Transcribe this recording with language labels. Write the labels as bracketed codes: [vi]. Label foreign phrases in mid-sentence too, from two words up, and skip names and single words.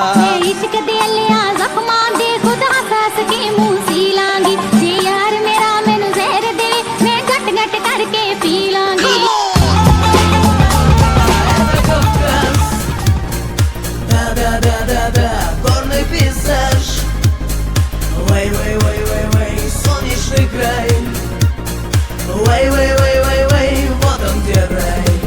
[pa] ਇਸ਼ਕ ਦੇ ਅੱਲਿਆਂ ਜ਼ਖ਼ਮਾਂ ਦੇ ਖੁਦ ਹੱਸ ਕੇ ਮੂੰਹ ਸੀ ਲਾਂਗੀ ਜੇ ਯਾਰ ਮੇਰਾ ਮੈਨੂੰ ਜ਼ਹਿਰ ਦੇ ਮੈਂ ਘੁੱਟ ਘੁੱਟ ਕਰਕੇ ਪੀ ਲਾਂਗੀ [ru] Горный пейзаж Вэй, вэй, вэй, вэй, вэй, солнечный край Вэй, вэй, вэй, вэй, вэй, вот он где рай